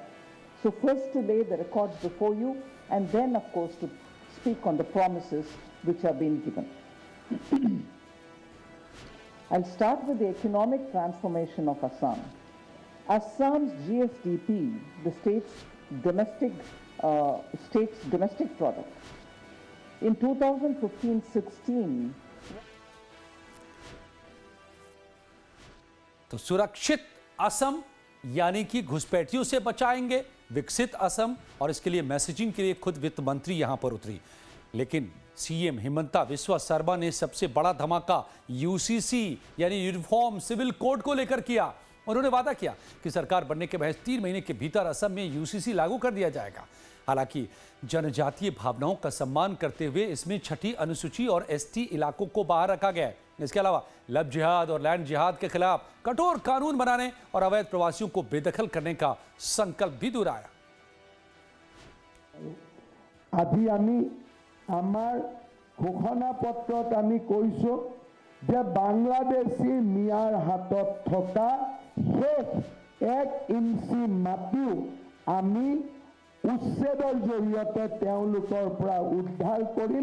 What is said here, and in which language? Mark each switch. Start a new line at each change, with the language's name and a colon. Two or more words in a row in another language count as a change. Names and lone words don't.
English: So first to lay the records before you and then of course to speak on the promises which have been given. I'll start with the economic transformation of Assam. Assam's GSDP, the state's domestic product, in 2015-16
Hindi: तो सुरक्षित असम यानी कि घुसपैठियों से बचाएंगे विकसित असम, और इसके लिए मैसेजिंग के लिए खुद वित्त मंत्री यहां पर उतरी। लेकिन सीएम हिमंता बिस्वा शर्मा ने सबसे बड़ा धमाका यूसीसी यानी
English: uniform civil code
Hindi: को लेकर किया। उन्होंने वादा किया कि सरकार बनने के महज 3 महीने के भीतर असम में यूसीसी लागू कर दिया जाएगा। हालांकि जनजातीय भावनाओं का सम्मान करते हुए इसमें छठी अनुसूची और एसटी इलाकों को बाहर रखा गया है। इसके अलावा लव जिहाद और लैंड जिहाद के खिलाफ कठोर कानून बनाने और अवैध प्रवासियों को बेदखल करने का संकल्प भी दोहराया।
Assamese: আজি আমি আমার ঘোষণা পত্ৰত আমি কৈছো যে বাংলাদেশী মিয়াৰ হাতত থকা শেষ 1 ইঞ্চি মাটিও আমি উচ্ছেদৰ জৰিয়তে তেওঁলোকৰ পৰা উদ্ধাৰ কৰিম।